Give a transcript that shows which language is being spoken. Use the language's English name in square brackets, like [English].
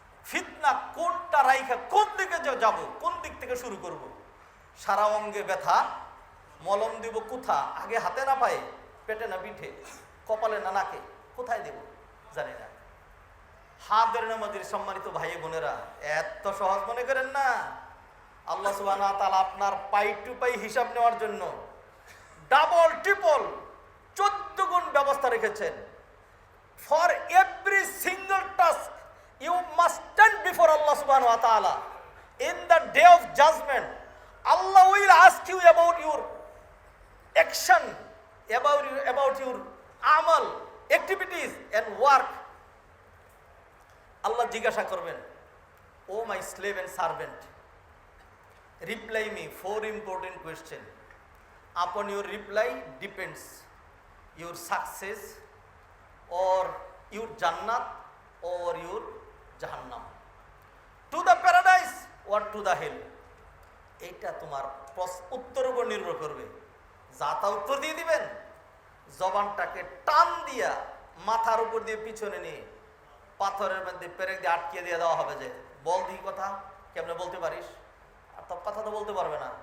[Bangla] ফিতনা কোনটা রাইখা কোন দিকে যাব, কোন দিক থেকে শুরু করব, সারা অঙ্গে ব্যথা, মলম দিব কোথা, আগে হাতে না পায়ে, পেটে না পিঠে, কপালে না নাকে, কোথায় দেব জানি না। হাতের নামাজের সম্মানিত ভাই বোনেরা, এত সহজ মনে করেন না। আল্লাহ সুবহানাহু ওয়া তাআলা আপনার পাই টু পাই হিসাব নেওয়ার জন্য ডাবল ট্রিপল 14 গুণ ব্যবস্থা রেখেছেন। [English] For every single task you must stand before Allah subhanahu wa ta'ala in the day of judgment. Allah will ask you about your action, about your amal, activities and work. Allah [Bangla] জিজ্ঞাসা করবেন, [English] Oh my slave and servant, reply me 4 important questions. Upon your reply depends your success or your jannat or your জাহান্নাম, to the paradise or to the hell. [Bangla] এইটা তোমার উত্তর উপর নির্ভর করবে। যা তা উত্তর দিয়ে দিবেন, জবানটাকে টান দিয়া মাথার উপর দিয়ে পিছনে নিয়ে পাথরের মধ্যে পেরেক দিয়ে আটকিয়ে দিয়ে দেওয়া হবে, যে বল দিই কথা, কেমনে বলতে পারিস, আর তো কথা তো বলতে পারবে না।